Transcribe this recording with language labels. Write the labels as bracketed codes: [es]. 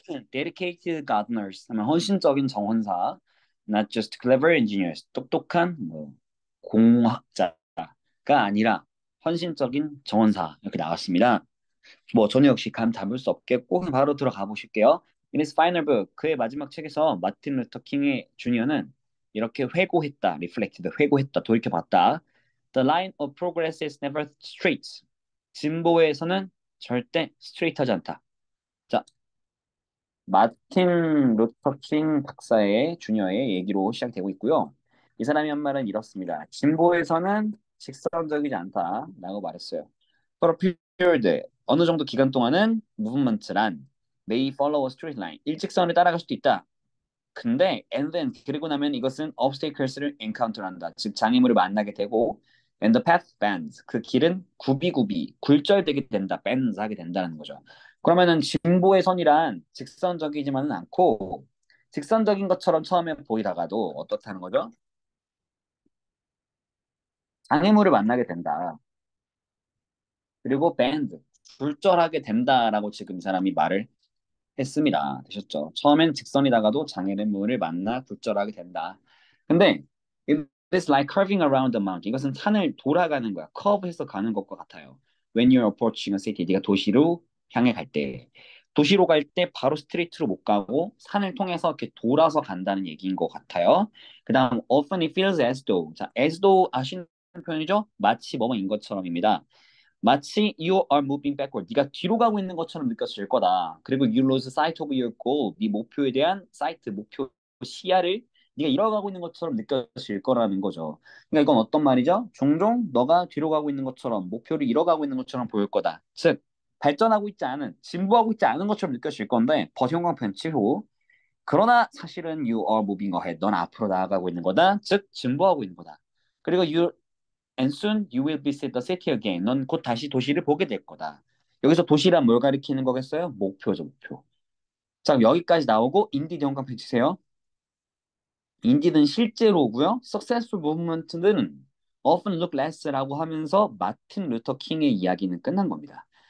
[ko] Dedicated gardeners 하면 헌신적인 정원사, not just clever engineers, 똑똑한 뭐 공학자가 아니라 헌신적인 정원사 이렇게 나왔습니다. 뭐 저는 역시 감 잡을 수 없겠고 그냥 바로 들어가 보실게요. In his final book, 그의 마지막 책에서 마틴 루터 킹의 주니어는 이렇게 회고했다, reflected, 회고했다, 돌이켜봤다. [en] The line of progress is never straight. [ko] 진보에서는 절대 스트레이트하지 않다. 자, 마틴 루터 킹 박사의 주니어의 얘기로 시작되고 있고요. 이 사람이 한 말은 이렇습니다. 진보에서는 직선적이지 않다라고 말했어요. [en] For a period, 어느 정도 기간 동안은 movement란 may follow a straight line, 일직선을 따라갈 수도 있다. [ko] 근데 and then 그리고 나면 이것은 obstacles를 encounter한다. 즉 장애물을 만나게 되고 and the path bends. 그 길은 굽이굽이 굴절되게 된다. bends 하게 된다는 거죠. 그러면은 진보의 선이란 직선적이지만은 않고 직선적인 것처럼 처음에 보이다가도 어떻다는 거죠? 장애물을 만나게 된다. 그리고 bend 굴절하게 된다라고 지금 이 사람이 말을 했습니다. 되셨죠? 처음엔 직선이다가도 장애물을 만나 굴절하게 된다. [en] 근데 it's like curving around the mountain. [ko] 이것은 산을 돌아가는 거야. 커브해서 가는 것과 같아요. When you're approaching a city, 네가 도시로 향해 갈 때, 도시로 갈 때 바로 스트레이트로 못 가고 산을 통해서 이렇게 돌아서 간다는 얘기인 것 같아요. [en] 그다음 often it feels as though. [ko] 자, as though 아시는 표현이죠? 마치 뭐뭐인 것처럼입니다. [en] 마치 you are moving backward. [ko] 네가 뒤로 가고 있는 것처럼 느껴질 거다. [en] 그리고 you lose sight of your goal. [ko] 네 목표에 대한 sight, 목표 시야를 네가 잃어가고 있는 것처럼 느껴질 거라는 거죠. 그러니까 이건 어떤 말이죠? 종종 너가 뒤로 가고 있는 것처럼 목표를 잃어가고 있는 것처럼 보일 거다. 즉 발전하고 있지 않은, 진보하고 있지 않은 것처럼 느껴질 건데 버티형광펜 치고 그러나 사실은 you are moving ahead. 넌 앞으로 나아가고 있는 거다. 즉 진보하고 있는 거다. [en] 그리고 and soon you will visit the city again. [ko] 넌 곧 다시 도시를 보게 될 거다. 여기서 도시란 뭘 가리키는 거겠어요? 목표죠, 목표. 자, 여기까지 나오고 인디드 형광 펼치세요. 인디드는 실제로고요. successful movement는 often look less 라고 하면서 마틴 루터 킹의 이야기는 끝난 겁니다.